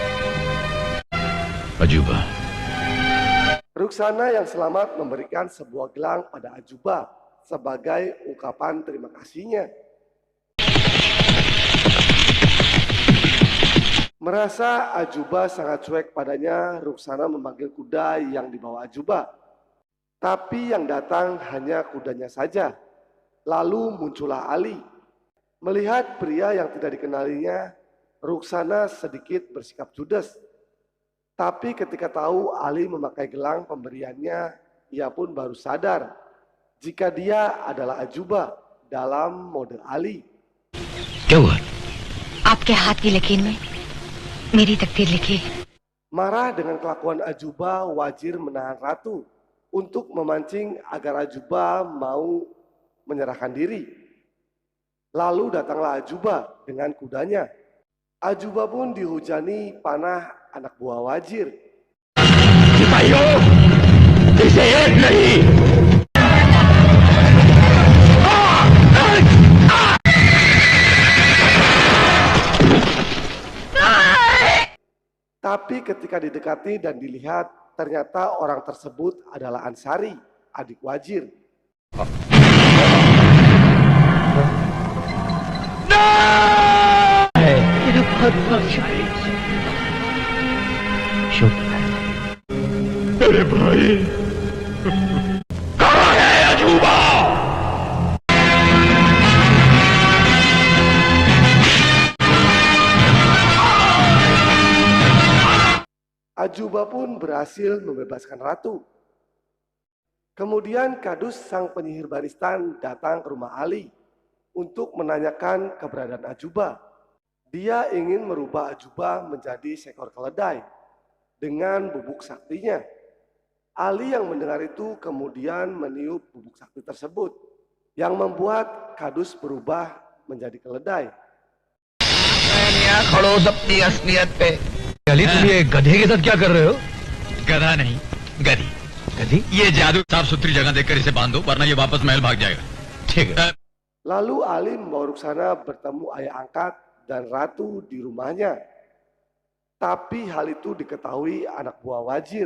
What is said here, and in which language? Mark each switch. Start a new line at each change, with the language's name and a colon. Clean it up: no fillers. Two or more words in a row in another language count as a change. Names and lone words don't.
Hindi: अजूबा
Indonesian: Ruksana yang selamat memberikan sebuah gelang pada Ajuba sebagai ungkapan terima kasihnya. Merasa Ajuba sangat cuek padanya, Ruksana memanggil kuda yang dibawa Ajuba. Tapi yang datang hanya kudanya saja. Lalu muncullah Ali. Melihat pria yang tidak dikenalinya, Ruksana sedikit bersikap judes. Tapi ketika tahu Ali memakai gelang pemberiannya, ia pun baru sadar jika dia adalah Ajuba dalam mode Ali.
Hindi: क्या हुआ आपके हाथ की लकीर में मेरी तकदीर लिखी है।
Indonesian: Marah dengan kelakuan Ajuba, Wazir menahan Ratu untuk memancing agar Ajuba mau menyerahkan diri. Lalu datanglah Ajuba dengan kudanya. Ajuba pun dihujani panah anak buah Wazir.
Hindi: सिपाहियों इसे एक नहीं
Indonesian: Tapi ketika didekati dan dilihat, ternyata orang tersebut adalah Ansari, adik Wazir.
Hindi: मेरा बहुत बहुत शुक्रिया। अरे भाई कहाँ है अजूबा
Indonesian: Ajuba pun berhasil membebaskan Ratu. Kemudian Kadus sang penyihir Baristan datang ke rumah Ali untuk menanyakan keberadaan Ajuba. Dia ingin merubah Ajuba menjadi seekor keledai dengan bubuk saktinya. Ali yang mendengar itu kemudian meniup bubuk sakti tersebut yang membuat Kadus berubah menjadi keledai.
Hindi: खड़ो अपनी असलियत पे अली तुम ये गधे के साथ क्या कर रहे हो गधा नहीं गधी गधी ये जादू साफ सुथरी जगह देखकर इसे बांधो वरना ये वापस महल भाग जाएगा ठीक है
Indonesian: Lalu Ali membawa Ruksana bertemu ayah angkat dan Ratu di rumahnya. Tapi hal itu diketahui anak buah Wazir.